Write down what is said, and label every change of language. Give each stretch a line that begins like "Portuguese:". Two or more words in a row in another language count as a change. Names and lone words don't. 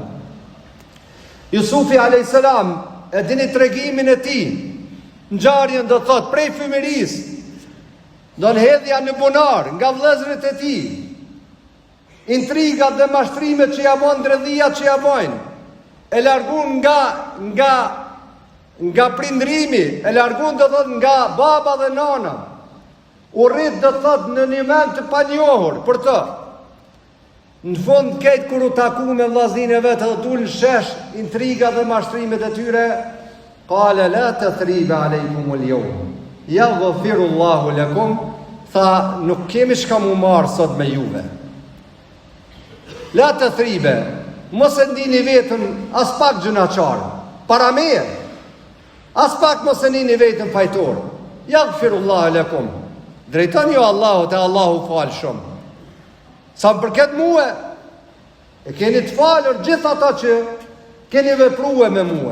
Albanian: Jusufi alayhis salam, e dini tregimin e tij, ngjarjen do thot prej fëmirisë, do në hedhja në bunar nga vëllezërit e tij, intrigat dhe mashtrimet që ja bën, ndredhijat që ja bojnë, e largun nga prindrimi, e largun do thot nga baba dhe nana, u rrit do thot në një vend të panjohur për të. Në fund këtë kur u taku me vllaznin e vetë dhe dul shesh intrigat dhe mashtrimet e tyre,
Arabic: قال لا تثريب عليكم اليوم يغفر الله لكم,
Albanian: tha nuk kemi çka mu marr sot me juve.
Arabic: لا تثريب,
Albanian: mos e ndini vetën as pak gjunaçar, para meje. As pak mos e ndini vetën fajtor.
Arabic: يغفر الله لكم.
Albanian: Drejtoni ju Allahut, e Allahu fal shumë. Sa më përket muhe, e keni të falur gjithë ata që keni vepruar me muhe.